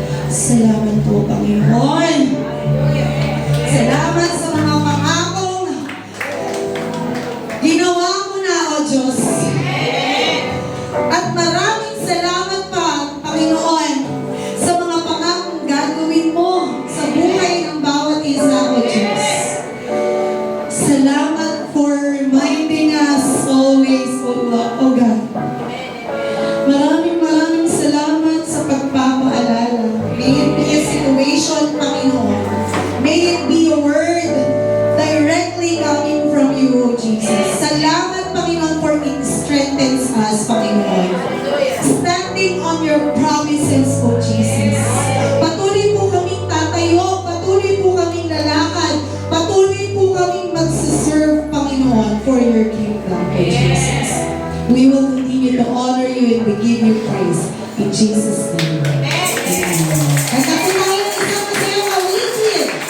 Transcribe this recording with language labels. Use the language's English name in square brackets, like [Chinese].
[Filipino] Salamat po, Panginoon. Salamat sa mga pangakong ginawa mo na, O Diyos. At maraming salamat pa, Panginoon, sa mga pangakong gagawin mo sa buhay ng bawat isa, O Diyos. Salamat [English] for reminding us always, O God. [Filipino] Maraming salamat sa pagpapaalala. [English] May it be a situation, Panginoon. May it be a word directly coming from you, O Jesus. [Filipino] Salamat, [English] Panginoon, for it strengthens us, Panginoon. Standing on your promises, O Jesus. [Filipino] Patuloy po kaming tatayo, patuloy po kaming lalakad, patuloy po kaming magsiserve, Panginoon, [English] for your kingdom, [Filipino] O Jesus. [English] We will continue to honor you and we give you praise. In Jesus' name. Amen. [Filipino] Kanta po tayo ng isang masayang awitin.